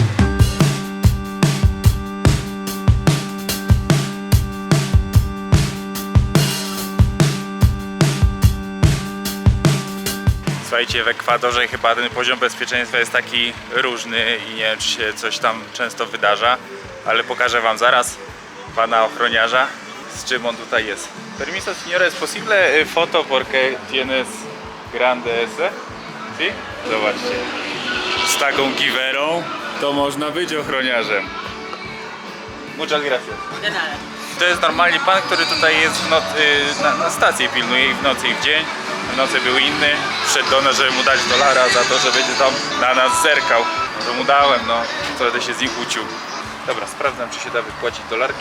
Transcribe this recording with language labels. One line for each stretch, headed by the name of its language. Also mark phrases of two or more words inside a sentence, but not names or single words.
Polish: Słuchajcie, w Ekwadorze chyba ten poziom bezpieczeństwa jest taki różny i nie wiem, czy się coś tam często wydarza, ale pokażę wam zaraz pana ochroniarza, z czym on tutaj jest.
Spanish: Permiso, signore, es posible foto porque tienes grande ese? ¿Sí?
Polish: Zobaczcie. Z taką giwerą to można być ochroniarzem.
Spanish: Muchas gracias.
Polish: To jest normalnie pan, który tutaj jest na stację pilnuje i w nocy i w dzień. W nocy był inny, przyszedł do nas, żeby mu dać $1 za to, że będzie tam na nas zerkał. No to mu dałem, no, co będę się z nim kłócił. Dobra, sprawdzam, czy się da wypłacić dolarki.